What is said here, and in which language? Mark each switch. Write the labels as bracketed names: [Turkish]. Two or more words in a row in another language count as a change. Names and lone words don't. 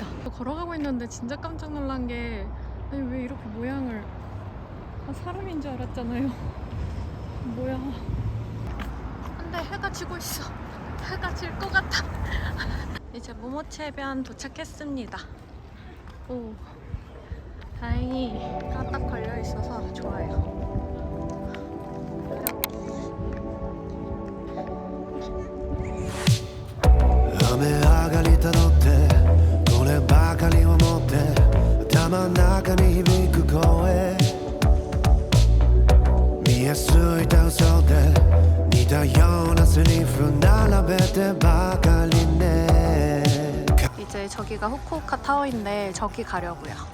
[Korean] 걸어가고 있는데 진짜 깜짝 놀란 게 아니 왜 이렇게 모양을 사람인 줄 알았잖아요. 뭐야. 근데 해가 지고 있어. 해가 질 것 같아. 이제 모모치 해변 도착했습니다. 오, 다행히 딱 걸려 있어서 좋아요. [Japanese] 雨上がりたどってこればかりを持って頭の中に響く声見えすいた嘘で似たようなセリフ並べてばかりね [Korean] 이제 저기가 후쿠오카 타워인데 저기 가려고요.